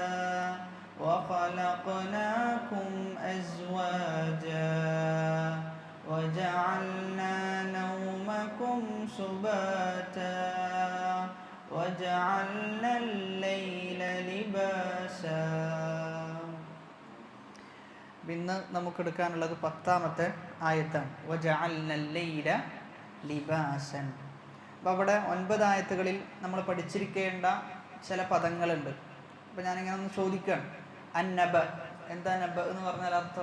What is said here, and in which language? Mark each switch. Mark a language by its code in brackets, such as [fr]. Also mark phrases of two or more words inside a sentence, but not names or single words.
[ar] وخلقناكم أزواجا وجعلنا نومكم سباتا وجعلنا الليل لباسا. [ml] ഇന്ന് നമുക്കെടുക്കാനുള്ളത് 10ാമത്തെ ആയത്താണ്. [ar] وجعلنا الليل لباسا. [ml] അപ്പോൾ അവിടെ 9 ആയത്തുകളിൽ നമ്മൾ പഠിച്ചിരിക്കേണ്ട ചില പദങ്ങളുണ്ട്. അപ്പോൾ ഞാനിങ്ങനെ ഒന്ന് ചോദിക്കുകയാണ്. അന്നബ, എന്താ നബ എന്ന് പറഞ്ഞാൽ അർത്ഥം?